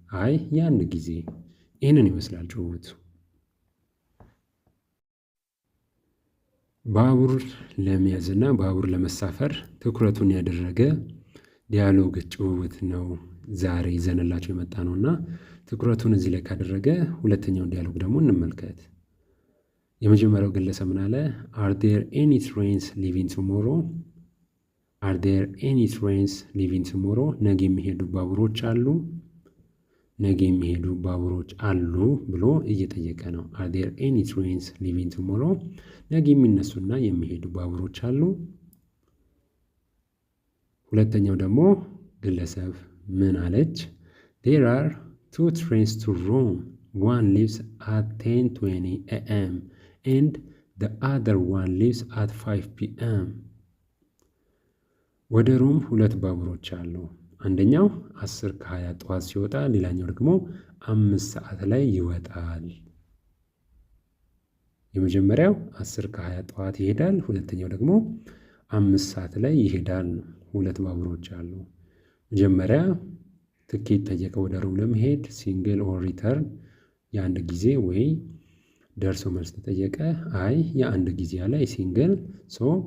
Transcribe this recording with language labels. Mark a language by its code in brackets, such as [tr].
[am] አይ የአንድ ጊዜ። ይህንን ይመስላል ጭውውቱ። ባቡር ለመያዝና ባቡር ለመሳፈር ትኩረቱን ያደረገ ዲያሎግ ጭውውት ነው ዛሬ ይዘንላቸው የመጣ ነው እና ትኩረቱን እዚህ ላይ ካደረገ ሁለተኛውን ዲያሎግ ደግሞ እንመልከት። የመጀመሪያው ግለሰብ ምን አለ? [en] Are there any trains leaving tomorrow? Are there any trains leaving tomorrow? [am] ነገ የሚሄዱ ባቡሮች አሉ? ነገ የሚሄዱ ባቡሮች አሉ ብሎ እየጠየቀ ነው። Are there any trains leaving tomorrow? ነገ የሚነሱና የሚሄዱ ባቡሮች አሉ? ሁለተኛው ደግሞ ግለሰብ ምን አለች? [en] There are 2 trains to Rome. One leaves at 10:20 a.m. and the other one leaves at 5 p.m. [am] ወደ ሮም 2 ባቡሮች አሉ። አንደኛው 10:20 ጠዋት ሲወጣ፣ ሌላኛው ደግሞ 5 ሰዓት ላይ ይወጣል። የመጀመሪያው 10:20 ጠዋት ይሄዳል። ሁለተኛው ደግሞ 5 ሰዓት ላይ ይሄዳል ነው። 2 ባቡሮች አሉ። መጀመሪያ ትኬት ጠየቀ ወደ ሮም ለመሄድ ሲንግል ኦር ሪተርን፣ የአንድ ጊዜ ወይ ደርሶ መልስ ተጠየቀ። አይ የአንድ ጊዜ አለ ሲንግል። ሶ